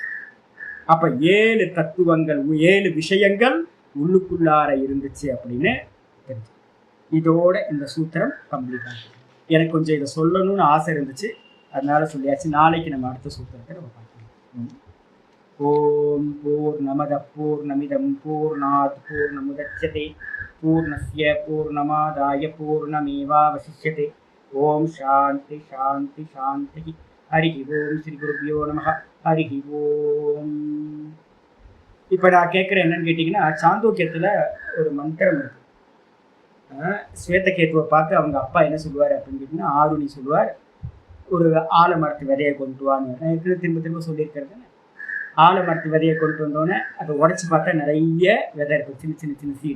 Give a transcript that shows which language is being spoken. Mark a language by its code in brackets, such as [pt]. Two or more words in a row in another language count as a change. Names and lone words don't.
[ta] அப்ப 7 தத்துவங்கள் 7 விஷயங்கள் உள்ளுக்குள்ளார இருந்துச்சு அப்படின்னு தெரிஞ்சு. இதோட இந்த சூத்திரம் கம்ப்ளீட் ஆகும். எனக்கு கொஞ்சம் இதை சொல்லணும்னு ஆசை இருந்துச்சு, அதனால சொல்லியாச்சு. நாளைக்கு நம்ம அடுத்த சூத்திரத்தை நம்ம பார்க்கலாம். [sa] ॐ पूर्णमदः पूर्णमिदं पूर्णात् पूर्णमुदच्यते पूर्णस्य पूर्णमादाय पूर्णमेवावशिष्यते. ॐ शान्तिः शान्तिः शान्तिः हरि ॐ श्री गुरुभ्यो नमः. हरि ॐ. [ta] இப்ப நான் கேட்கிறேன் என்னன்னு கேட்டீங்கன்னா, சாந்தோக்கியத்துல ஒரு மந்திரம் இருக்கு. ஸ்வேதகேத்துவை பார்த்து அவங்க அப்பா என்ன சொல்லுவார் அப்படின்னு கேட்டீங்கன்னா, ஆருணி சொல்லுவார், ஒரு ஆலமரத்து விதையை கொண்டு வாங்க. நான் திரும்ப திரும்ப சொல்லியிருக்கிறது, ஆலமரத்து விதையை கொண்டு வந்தோடனே அதை உடச்சி பார்த்தா நிறைய விதை இருக்கும், சின்ன சின்ன சின்ன சீடு.